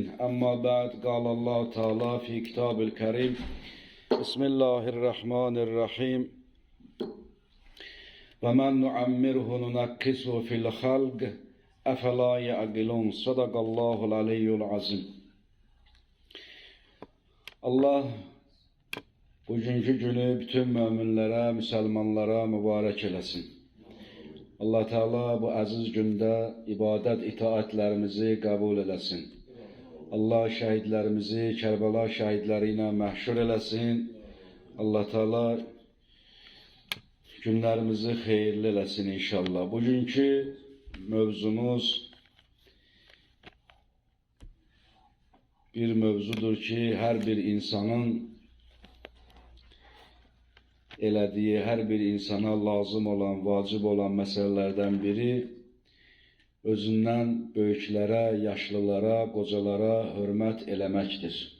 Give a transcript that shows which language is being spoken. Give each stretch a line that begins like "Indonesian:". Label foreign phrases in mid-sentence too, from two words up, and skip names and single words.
Arabic: أما بعد، قال الله تعالى في كتاب الكريم: بسم الله الرحمن الرحيم: ومن نعمره ننكسه في الخلق أفلا يعقلون. صدق الله العلي العظيم.
Azerbaijani: Allah bugünkü günü bütün müminlere, Müslümanlara mübarek eləsin. Allah Teala bu aziz günde ibadet itaatlerimizi kabul eləsin. Allah şəhidlərimizi Kərbəla şəhidləri ilə məhşur eləsin. Allah Teala günlərimizi xeyirli eləsin inşallah. Bugünkü mövzumuz bir mövzudur ki, hər bir insanın elədiyi, hər bir insana lazım olan, vacib olan məsələlərdən biri özündən böyüklərə, yaşlılara, qocalara hörmət eləməkdir.